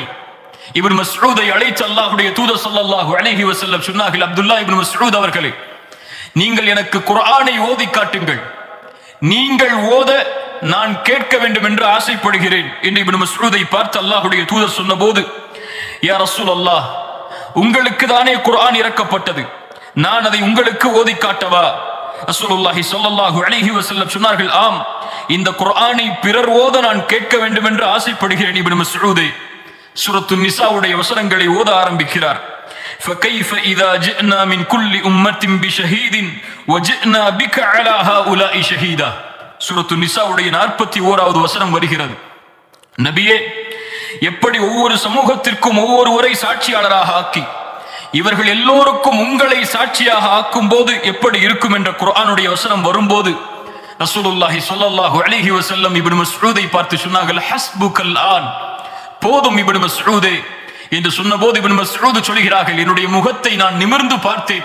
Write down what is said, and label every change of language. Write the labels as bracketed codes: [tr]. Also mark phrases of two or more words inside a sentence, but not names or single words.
[ta] இப்னு மஸ்ஊதை அழைத்து அல்லாஹ்வுடைய தூதர் [ar] صلى الله عليه وسلم [ta] சொன்னார்கள், அப்துல்லா இப்னு மஸ்ஊத் அவர்களே, நீங்கள் எனக்கு குர்ஆனை ஓதி காட்டுங்கள், நீங்கள் ஓத நான் கேட்க வேண்டும் என்று ஆசைப்படுகிறேன் என்று இப்னு மஸ்ஊதை பார்த்து அல்லாஹ்வுடைய தூதர் சொன்னபோது, [ar] يا رسول الله, [ta] உங்களுக்கு தானே குர்ஆன் இறக்கப்பட்டது, நான் அதை உங்களுக்கு ஓதி காட்டவா? [ar] رسول الله صلى الله عليه وسلم [ta] சொன்னார்கள், ஆம், இந்த குர்ஆனை பிறர் ஓத நான் கேட்க வேண்டும் என்று ஆசைப்படுகிறேன். இப்னு மஸ்ஊதை சூரத்து நிசாவுடைய வசனங்களை ஓத ஆரம்பிக்கிறார். [ar] فكيف إذا جئنا من كل أمة بشهيد وجئنا بك على هؤلاء شهيدا. [ta] சூரத்து நிசாவுடைய 41வது வசனம் வருகிறது. நபியே, எப்படி ஒவ்வொரு சமூகத்திற்கும் ஒவ்வொருவரை சாட்சியாளராக ஆக்கி இவர்கள் எல்லோருக்கும் உங்களை சாட்சியாக ஆக்கும் போது எப்படி இருக்கும் என்ற குர்ஆனுடைய வசனம் வரும்போது [ar] رسول الله صلى الله عليه وسلم [ta] இப்னு மஸ்ஊதை பார்த்து சொன்னார்கள், [ar] حسبك الآن, [ta] போதும் இப்னு மஸ்ஊதே என்று சொன்னபோது இப்னு மஸ்ஊத் சொல்கிறார்கள், என்னுடைய முகத்தை நான் நிமிர்ந்து பார்த்தேன்.